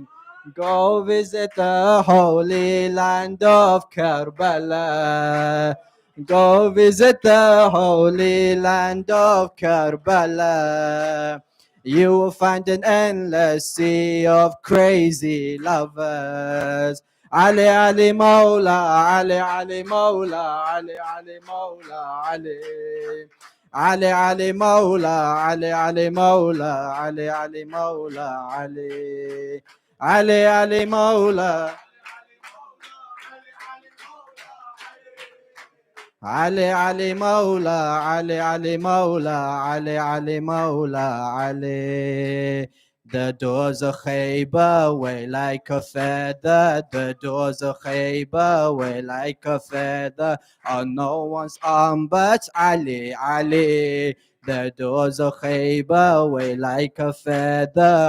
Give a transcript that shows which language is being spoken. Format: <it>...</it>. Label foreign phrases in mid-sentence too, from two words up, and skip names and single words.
<en>Go visit the holy land of Karbala. Go visit the holy land of Karbala. You will find an endless sea of crazy lovers.</en> <ar>علي علي مولا، علي علي مولا، علي علي مولا، علي. علي علي مولا، علي علي مولا، علي علي مولا، علي. علي علي مولا. علي علي مولا علي علي مولا علي علي مولا علي.</ar> <en>The doors of Khaybar way like a feather. The doors of Khaybar way like a feather. On no one's arm but Ali, Ali. The doors of Khaybar way like a feather.</en>